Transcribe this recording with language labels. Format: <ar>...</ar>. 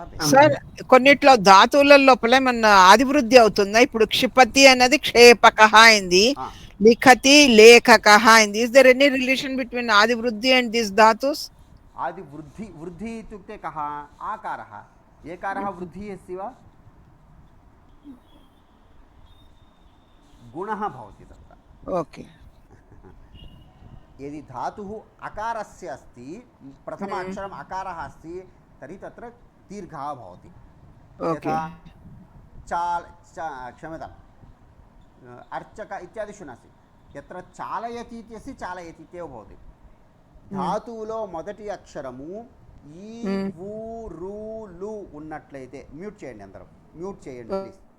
<te>sir కొన్నిట్లో ధాతువుల లోపల ఏమన్నా ఆదివృద్ధి అవుతుందా ఇప్పుడు క్షిపతి అనేది క్షేపకః అయింది లిఖతి లేఖకః అయింది</te> <en>is there any relation between ఆదివృద్ధి and this ధాతుస్</en> <sa>आदिवृद्धि वृद्धि इत्युक्ते कः आकारः एकारः वृद्धिः अस्ति वा गुणः भवति तत्र ओके यदि धातुः अकारस्य अस्ति प्रथम अक्षरम् अकारः अस्ति तर्हि तत्र दीर्घः भवति यथा क्षम्यताम् अर्चक इत्यादिषु नास्ति यत्र चालयति इत्यस्ति चालयति इत्येव भवति</sa> <te>ధాతువులో మొదటి అక్షరము ఈ ఊ రు లు ఉన్నట్లయితే మ్యూట్ చేయండి అందరం మ్యూట్ చేయండి ప్లీజ్</te>